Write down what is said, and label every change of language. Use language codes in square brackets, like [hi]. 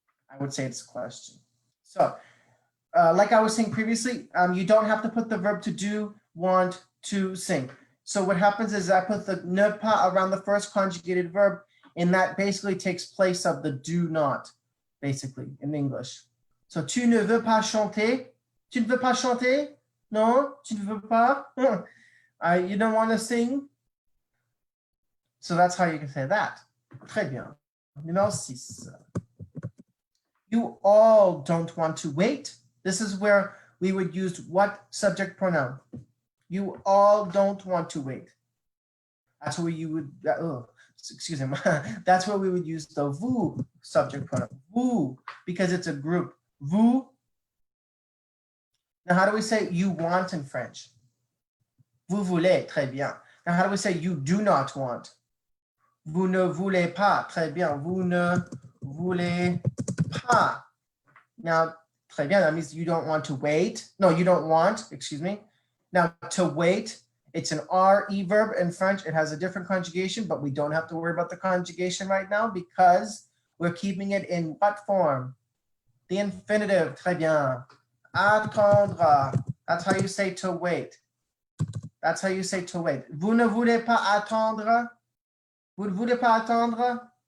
[en] I would say it's a question. So like I was saying previously, you don't have to put the verb to do, want, to, sing. So what happens is I put the ne pas around the first conjugated verb, and that basically takes place of the do not, basically, in English. [fr] So tu ne veux pas chanter? Tu ne veux pas chanter? Non, tu ne veux pas? [en] You don't want to sing? So that's how you can say that. [fr] Très bien. Numéro 6. [en] You all don't want to wait. This is where we would use what subject pronoun? You all don't want to wait. That's where you would, excuse me, that's where we would use the vous subject pronoun. Vous, because it's a group. Vous. Now, how do we say you want in French? [fr] Vous voulez, très bien. [en] Now, how do we say you do not want? [fr] Vous ne voulez pas, très bien. Vous ne voulez pas. [en] Now, [fr] très bien, [en] that means you don't want to wait. No, you don't want, excuse me. Now, to wait, it's an RE verb in French. It has a different conjugation, but we don't have to worry about the conjugation right now because we're keeping it in what form? The infinitive, [fr] très bien. [en] Attendre, that's how you say to wait. That's how you say to wait. [fr] Vous ne voulez pas attendre? Vous ne voulez pas attendre?